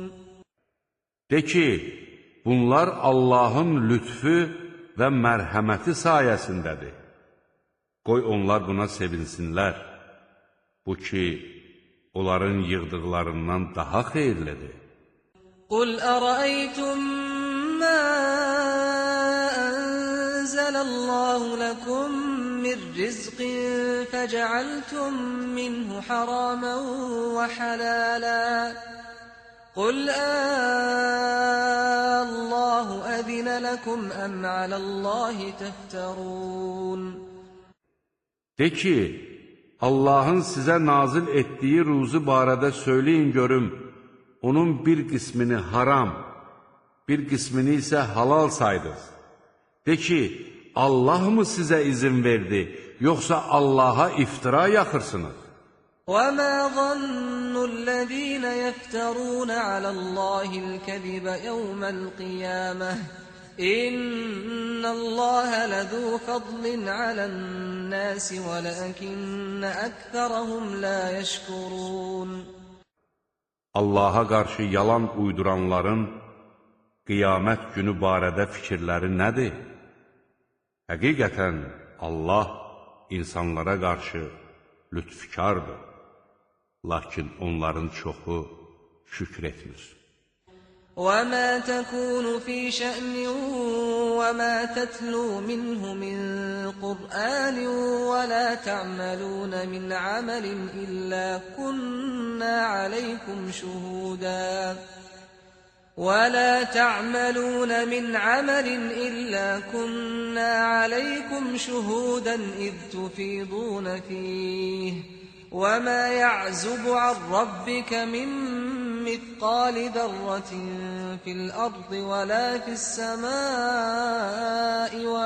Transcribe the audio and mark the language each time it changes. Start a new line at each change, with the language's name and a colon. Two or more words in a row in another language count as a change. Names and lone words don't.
Azerbaijani: De ki, bunlar Allahın lütfü və mərhəməti sayəsindədir. Qoy onlar buna sevinsinlər. Bu ki, onların yığdıqlarından daha xeyirlidir.
Arabic: قل أرأيتم ما أنزل الله لكم من رزق فجعلتم منه حراما وحلالا قل الله أذن لكم أم على الله تفترون.
Azerbaijani: De ki, Allahın sizə nazil etdiyi ruzu barədə söyləyin görüm, onun bir qismini haram, bir qismini isə halal saydınız. De ki, Allah mı sizə izin verdi, yoxsa Allaha iftira yaxırsınız?
Arabic: وَمَا ظَنُّ الَّذِينَ يَفْتَرُونَ عَلَى اللَّهِ الْكَذِبَ يَوْمَ الْقِيَامَةِ إِنَّ اللَّهَ لَذُو فَضْلٍ عَلَى النَّاسِ وَلَكِنَّ أَكْثَرَهُمْ لَا يَشْكُرُونَ.
Azerbaijani: Allaha qarşı yalan uyduranların qiyamət günü barədə fikirləri nədir? Həqiqətən Allah insanlara qarşı lütfkardır, lakin onların çoxu şükr etmir.
Arabic: وَمَا تَكُونُ فِي شَأْنٍ وَمَا تَتْلُو مِنْهُ مِنْ قُرْآنٍ وَلَا تَعْمَلُونَ مِنْ عَمَلٍ إِلَّا كُنَّا عَلَيْكُمْ شُهُودًا إِذْ تُفِيضُونَ فِيهِ وَمَا يَعْزُبُ عَنْ رَبِّكَ مِنْ مِثْقَالِ ذَرَّةٍ فِي الْأَرْضِ وَلَا فِي السَّمَاءِ